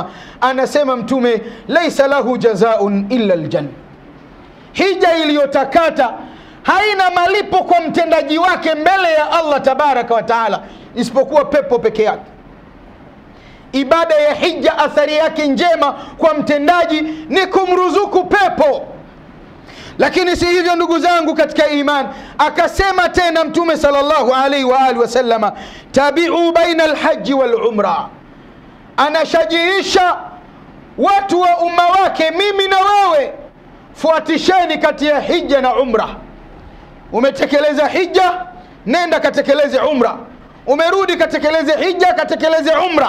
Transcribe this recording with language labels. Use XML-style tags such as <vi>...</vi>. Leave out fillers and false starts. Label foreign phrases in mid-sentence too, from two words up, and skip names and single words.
<sw>Anasema Mtume,</sw> <ar>ليس له جزاء إلا الجنة,</ar> <sw>hija iliyotakata haina malipo kwa mtendaji wake mbele ya Allah</sw> <ar>تبارك وتعالى</ar> <sw>isipokuwa pepo peke yake. Ibada ya hija athari yake njema kwa mtendaji ni kumruzuku pepo. Lakini si hivyo ndugu zangu katika imani. Akasema tena Mtume</sw> <ar>صلى الله عليه وعلى آله وسلم, تابعوا بين الحج والعمرة,</ar> <sw>anashajiisha watu wa umma wake, mimi na wewe, fuatisheni kati ya hija na umra. Umetekeleza hija, nenda katekeleze umra. Umerudi katekeleze hija, katekeleze umra.</sw>